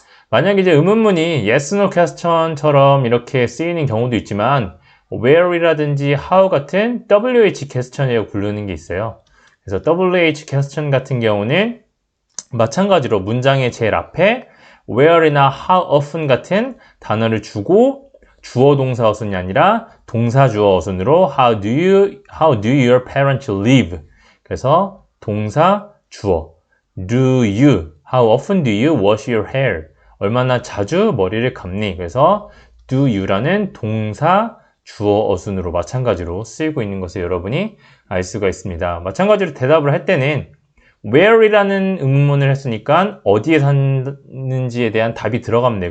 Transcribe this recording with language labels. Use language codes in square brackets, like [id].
[ko] 만약에 이제 의문문이 yes, no question처럼 이렇게 쓰이는 경우도 있지만 where이라든지 how 같은 WH question이라고 부르는 게 있어요. 그래서 WH question 같은 경우는 마찬가지로 문장의 제일 앞에 where이나 how often 같은 단어를 주고 주어 동사 어순이 아니라 동사 주어 어순으로 [en] how do your parents live? [ko] 그래서 동사 주어 do you, [en] how often do you wash your hair? [ko] 얼마나 자주 머리를 감니? 그래서 do you라는 동사 주어 어순으로 마찬가지로 쓰이고 있는 것을 여러분이 알 수가 있습니다. 마찬가지로 대답을 할 때는 where이라는 의문문을 했으니까 어디에 사는지에 대한 답이 들어가면 돼요.